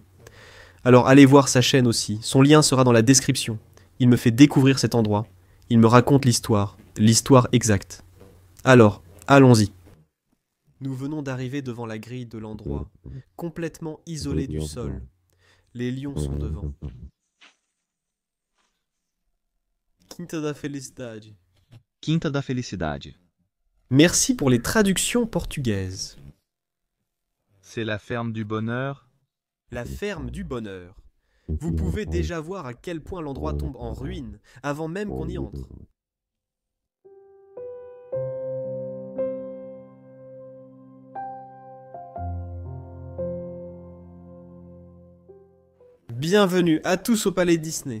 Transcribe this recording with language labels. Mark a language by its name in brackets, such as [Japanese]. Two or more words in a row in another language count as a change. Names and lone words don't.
[French] Alors allez voir sa chaîne aussi, son lien sera dans la description. Il me fait découvrir cet endroit. Il me raconte l'histoire exacte. Alors, allons-y. Nous venons d'arriver devant la grille de l'endroit, complètement isolé du sol. Les lions sont devant. Quinta da Felicidade. Quinta da Felicidade. Merci pour les traductions portugaises. C'est la ferme du bonheur. La ferme du bonheur. Vous pouvez déjà voir à quel point l'endroit tombe en ruine avant même qu'on y entre. Bienvenue à tous au Palais Disney.